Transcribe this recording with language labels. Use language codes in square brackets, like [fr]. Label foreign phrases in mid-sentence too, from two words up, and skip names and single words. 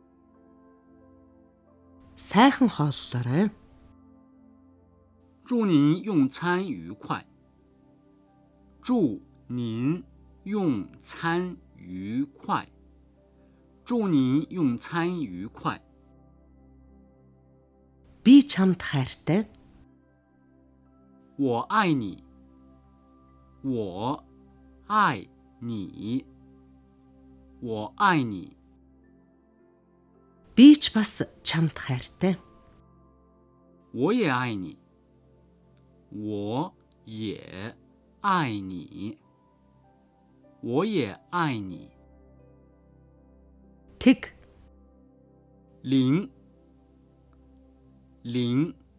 [mn] Сайхан хооллоорой. [zh] 祝您用餐愉快。祝您用餐愉快。祝您用餐愉快。 [mn] Би чамд хайртай. [zh] 我爱你。我爱你。我爱你。 [mn] Би ч бас чамд хайртай. [zh] 我也爱你。我也爱你。我也爱你。 [mn] Тэг. [zh] 零。零。